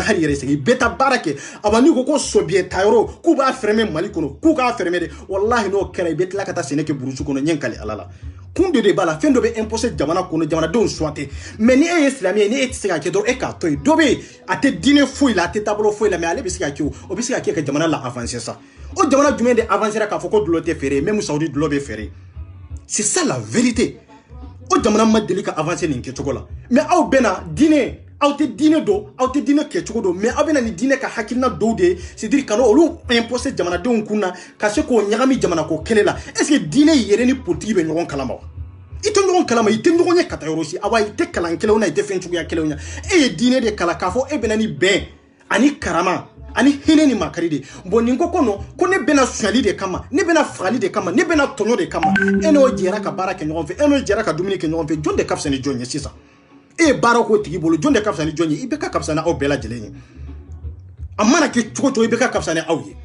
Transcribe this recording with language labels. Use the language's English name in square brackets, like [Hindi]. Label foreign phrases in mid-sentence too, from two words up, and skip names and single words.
[Bambara] hali yɛrɛ sɛgɛn bɛɛ taa baara kɛ awa n'i ko ko sobiɛ ta yɔrɔ k'u b'a fɛrɛmɛ Mali kɔnɔ k'u k'a fɛrɛmɛ de wallahi n'o kɛra i bɛ tila ka taa sɛnɛ kɛ burusu kɔnɔ ɲɛ kali ala la kun de b'a la fɛn dɔ bɛ imposer jamana kɔnɔ jamanadenw suwante mais ni e ye silamɛ ye ni e tɛ se ka kɛ dɔrɔn e k'a to yen dɔ bɛ yen a tɛ diinɛ foyi la a tɛ taabolo foyi la mais ale bɛ se ka kɛ o bɛ se ka kɛ ka jamana la avancer sa o jamana jumɛn de avancer k'a fɔ ko dulɔ tɛ feere même Saudi dulɔ bɛ feere [French] c'est ça la vérité [Bambara] o jamana ma deli ka avancer nin kɛcogo la mais aw bɛna diinɛ aw tɛ diinɛ dɔn aw tɛ diinɛ kɛcogo dɔn mais aw bɛna ni diinɛ ka hakilina dɔw de ye [French] c'est à dire [Bambara] ka olu imposer jamanadenw kun na ka se k'o ɲagami jamana ko kɛlɛ la [French] est ce que [Bambara] diinɛ yɛrɛ ni politique bɛ ɲɔgɔn kalama wa i tɛ ɲɔgɔn kalama i tɛ ɲɔgɔn ye ka taa yɔrɔ si awa i tɛ kalan kɛlɛw na i tɛ fɛn cogoya kɛlɛw na e ye diinɛ de kalan k'a fɔ e bɛna ni bɛn ani karama ani hinɛ ni makari de bon nin ko kɔnɔ ko ne bɛna sonyali de kama ne bɛna fagali de kama ne bɛna tɔɲɔ de kama e n'o jɛra ka baara kɛ ɲɔgɔn fɛ e n'o jɛra ka dumuni kɛ ɲɔgɔn fɛ jɔn de ka fisa ni jɔn ye sisan e ye baara k'o tigi bolo jɔn de ka fisa ni jɔn ye i bɛ ka fisa ni aw bɛɛ lajɛlen ye a mana kɛ cogo cogo i bɛ ka fisa ni aw ye